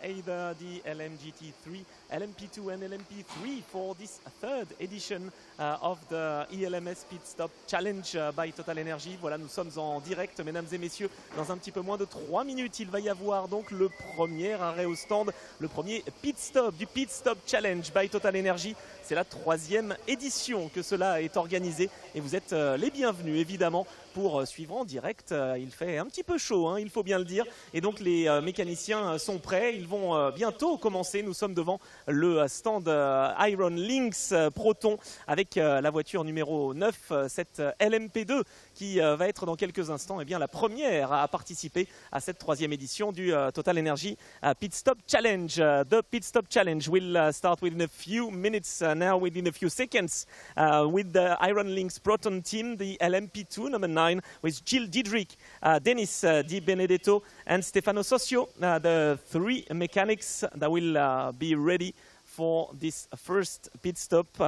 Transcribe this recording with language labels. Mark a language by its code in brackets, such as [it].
[en] Either the LMGT3, LMP2 and LMP3 for this third edition of the ELMS Pit Stop Challenge by TotalEnergies. [fr] Voilà, nous sommes en direct, mesdames et messieurs. Dans un petit peu moins de 3 minutes, il va y avoir donc le premier arrêt au stand, le premier pit stop du Pit Stop Challenge by TotalEnergies. C'est la 3e édition que cela est organisé et vous êtes les bienvenus évidemment pour suivre en direct. Il fait un petit peu chaud, hein, il faut bien le dire. Et donc les mécaniciens sont prêts, ils vont bientôt commencer. Nous sommes devant le stand Iron Lynx Proton avec la voiture numéro 9, cette LMP2 qui va être dans quelques instants la première à participer à cette 3e édition du TotalEnergies Pit Stop Challenge. [en] The Pit Stop Challenge will start within a few minutes now, within a few seconds, with the Iron Lynx Proton team, the LMP2 number 9, with Jill Diedrich, Denis Di Benedetto and Stefano Socio, the 3 mechanics that will be ready for this first pit stop.